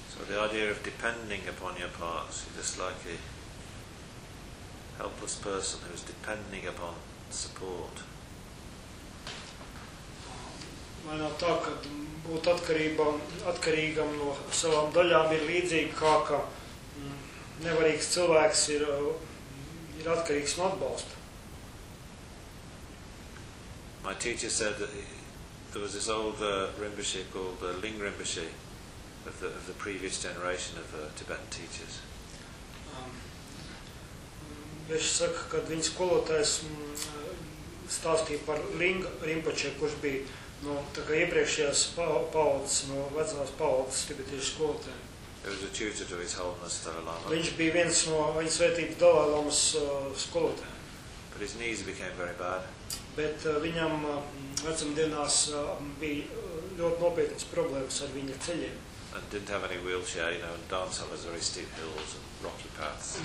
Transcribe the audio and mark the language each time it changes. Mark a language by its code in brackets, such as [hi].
[en] The idea of depending upon your parts, just like a helpless person who is depending upon support. [lv] Vai nav tā, ka būt atkarīgam no savām daļām ir līdzīgi, kā ka nevarīgs cilvēks ir atkarīgs no atbalsta. [en] My teacher said that there was this old Rinpoche called Ling Rinpoche. Of the previous generation of Tibetan teachers. [lv] Es saku, kad viņš skolotājs stāstīja par Ling Rinpoche, kurš bija no tā kā iepriekšējās paaudzes, no vecās paaudzes tibetiešu skolotājiem. [en] He was a tutor to His Holiness Dalai Lama. [lv] Viņš bija viens no viņa svētības Dalai Lamas skolotājiem. [en] But his knees became very bad. [lv] Bet viņam vecumdienās bija ļoti nopietnas problēmas ar viņa ceļiem. [en] And didn't have any wheelchair, you know, and danced on those very steep hills and rocky paths.